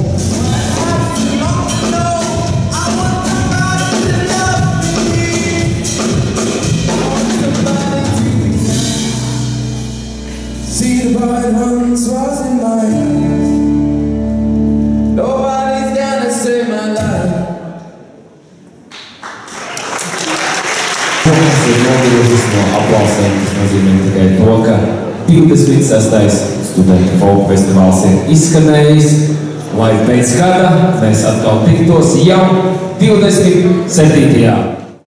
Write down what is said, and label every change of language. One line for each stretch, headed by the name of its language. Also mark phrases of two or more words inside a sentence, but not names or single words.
English: I want to know, I want somebody to love me. I want somebody to be see the boy that once was in my eyes. Nobody's gonna save my life.
Latvian: Nogrozīsmo aplausēm, tas nozīmē tikai to, ka 26. studentu folk festivāls ir izskanējis, lai pēc gada mēs atkal tiktos jau 27.